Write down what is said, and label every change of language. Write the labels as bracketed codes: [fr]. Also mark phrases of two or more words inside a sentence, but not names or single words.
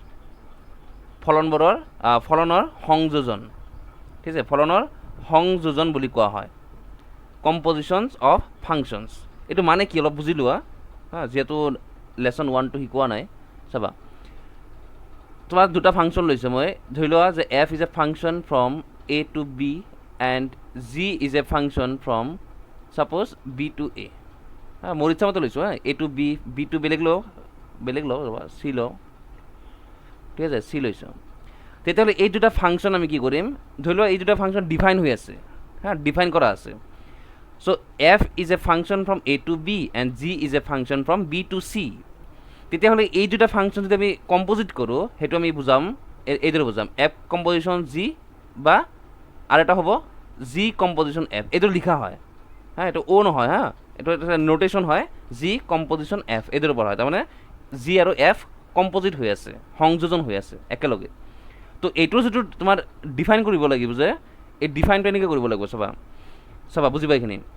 [as] ফলনৰ সংযোজন ঠিক আছে ফলনৰ সংযোজন বুলি কোৱা হয় [en] compositions of functions [as] এইটো মানে কি অলপ বুজি লোৱা যেহেতু লেসন 1 টো শিকোৱা নাই চাবা তোমাক দুটা ফাংশন লৈছে মই ধৰি লোৱা যে [en] f is a function from a to b and g is a function from suppose b to a [as] মোৰ ইচ্ছা মতে লৈছোঁ [en] a to b b to [as] বেলেগ লওঁ c লওঁ ঠিক আছে c লৈছোঁ তেতিয়াহ'লে এই দুটা ফাংশন আমি কি কৰিম ধৰি লোৱা এই দুটা ফাংশন ডিফাইন হৈ আছে ডিফাইন কৰা আছে [en] so f is a function from a to b and g is a function from b to c [as] তেতিয়াহ'লে এই দুটা ফাংশন যদি আমি কম্পোজিট কৰোঁ সেইটো আমি বুজাম এইদৰে বুজাম f কম্পোজিশন g বা আৰু এটা হ'ব g কম্পোজিশন f এইদৰে লিখা হয় এইটো o নহয় এইটো এটা নোটেশন হয় g কম্পোজিশন f এইদৰে পঢ়া হয় তাৰমানে g আৰু f কম্পোজিট হৈ আছে সংযোজন হৈ আছে একেলগে তো এইটো যেটো তোমাৰ ডিফাইন কৰিব লাগিব যে এই ডিফাইনটো এনেকৈ কৰিব লাগিব চাবা বুজিবা এইখিনি